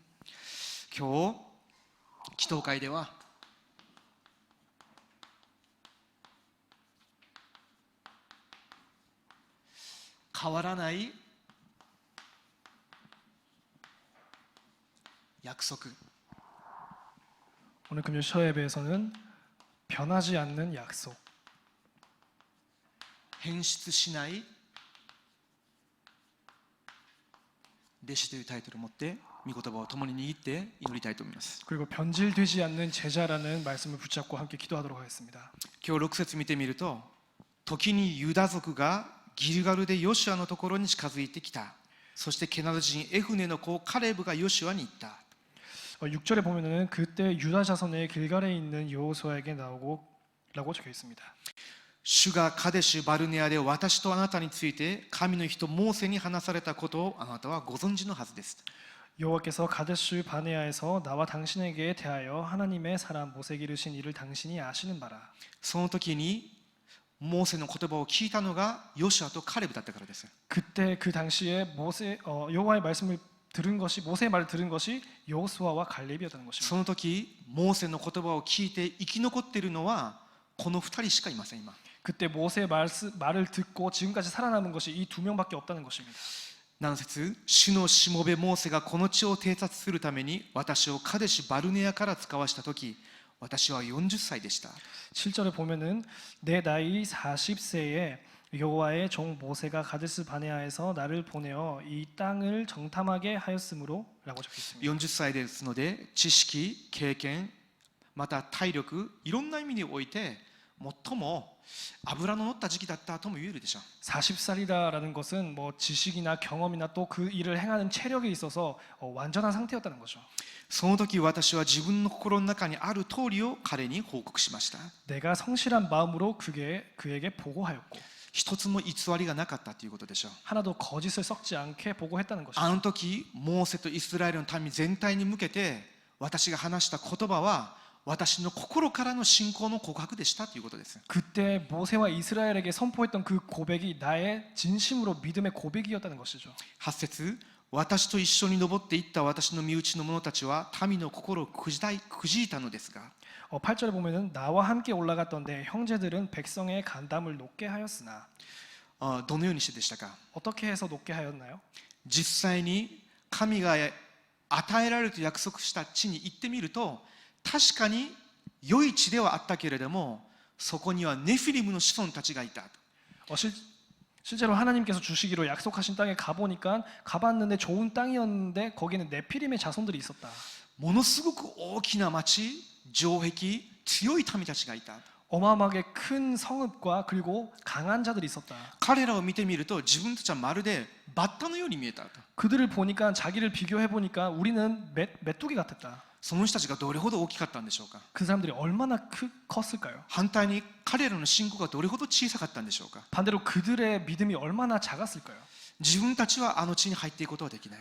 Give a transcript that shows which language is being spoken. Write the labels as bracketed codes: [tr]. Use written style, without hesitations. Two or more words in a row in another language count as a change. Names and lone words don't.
[ja] 今日、祈祷会では、変わらない約束、 [ko] 오늘 금요 서예배에서는 변하지 않는 약속, [ja] 変質しない弟子というタイトルを持って御言葉を共に握って祈りたいと思います。 [ko] 그리고 변질되지 않는 제자라는 말씀을 붙잡고 함께 기도하도록 하겠습니다. [ja] 今日6節見てみると、時にユダ族がギルガルでヨシュアのところに近づいてきた。そしてケナズ人エフネの子カレブがヨシュアに言った。 [ko] 6절에 보면은 그때 유다 자손의 길갈에 있는 여호수아에게 나오고라고 적혀 있습니다. [ja] 主がカデシュバルネアで私とあなたについて神の人モーセに話されたことをあなたはご存知のはずです。 [ko] 여호와께서 가데스 바네아에서 나와 당신에게 대하여 하나님의 사람 모세 기르신 이를 당신이 아시는 바라. [ja] その時にモーセの言葉を聞いたのがヨシュアとカレブだったからです。 [ko] 그때 그 당시에 여호와의 말씀을 들은 것이 모세의 말을 들은 것이 여호수아와 갈렙이었다는 것입니다. [ja] その時モーセの言葉を聞いて生き残っているのはこの2人しかいません。今 [ko] 그때 모세의 말을 듣고 지금까지 살아남은 것이 이 두 명밖에 없다는 것입니다. [ja] 7 節、主のしもべモーセがこの地を偵察するために私をカデシュバルネアから使わした時、私は40歳でした。 [ko] 7절에 보면은 내 나이 40세에 여호와의 종 모세가 가데스 바네아에서 나를 보내어 이 땅을 정탐하게 하였으므로라고 적혀 있습니다. [ja] 40 歳ですので、知識、経験、また体力、いろんな意味において最も脂の乗った時期だったとも言えるでしょう。 [ko] 40살이라는 것은 뭐 지식이나 경험이나 또 그 일을 행하는 체력에 있어서 완전한 상태였다는 거죠. [ja] その時私は自分の心の中にある通りを彼に報告しました。 [ko] 내가 성실한 마음으로 그에게 보고하였고 [ja] 一つも偽りがなかったということでしょう。 [ko] 하나도 거짓을 섞지 않게 보고했다는 것이죠. [ja] あの時モーセとイスラエルの民全体に向けて私が話した言葉は私の心からの信仰の告白でしたということです。 [ko] 그때 모세와 이스라엘에게 선포했던 그 고백이 나의 진심으로 믿음의 고백이었다는 것이죠. [ja] 8 節、私と一緒に登っていった私の身内の者たちは民の心をくじいたのですが、 [ko] 8절에 보면은 나와 함께 올라갔던 내 형제들은 백성의 간담을 높게 하였으나 [ja] どのようにしてでしたか。 [ko] 어떻게 해서 높게 하였나요? [ja] 実際に神が与えられると約束した地に行ってみると、確かに良い地ではあったけれども、そこにはネフィリムの子孫たちがいた。 [ko] 실제로 하나님께서 주시기로 약속하신 땅에 가봤는데 좋은 땅이었는데 거기는 네피림의 자손들이 있었다. [ja] ものすごく大きな町、城壁、強い民たちがいた。 [ko] 어마어마하게 큰 성읍과 그리고 강한 자들이 있었다. [ja] 彼らを見てみると自分たちはまるでバッタのように見えたと。 [ko] 그들을 보니까 자기를 비교해 보니까 우리는 메뚜기 같았다. [ja] その人たちがどれほど大きかったんでしょうか。 [ko] 그 사람들이 얼마나 컸을까요? [ja] 反対に彼らの信仰がどれほど小さかったんでしょうか。 [ko] 반대로 그들의 믿음이 얼마나 작았을까요? [ja] 自分たちはあの地に入っていくことはできない。